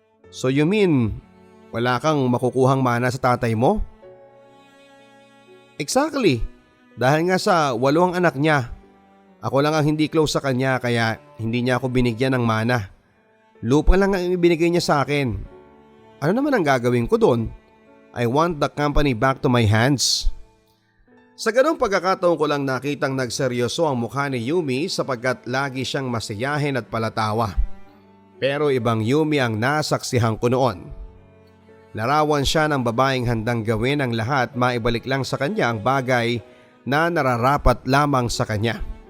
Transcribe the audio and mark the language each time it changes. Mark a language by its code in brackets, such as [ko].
[tl] So you mean, wala kang makukuhang mana sa tatay mo? Exactly. Dahil nga sa 8 ang anak niya. Ako lang ang hindi close sa kanya kaya hindi niya ako binigyan ng mana. Lupa lang ang ibinigay niya sa akin. Ano naman ang gagawin ko doon? [en] I want the company back to my hands. [tl] Sa ganong pagkakataon ko lang nakitang nagseryoso ang mukha ni Yumi sapagkat lagi siyang masiyahin at palatawa. Pero ibang Yumi ang nasaksihan ko noon. Larawan siya ng babaeng handang gawin ang lahat maibalik lang sa kanya ang bagay na nararapat lamang sa kanya.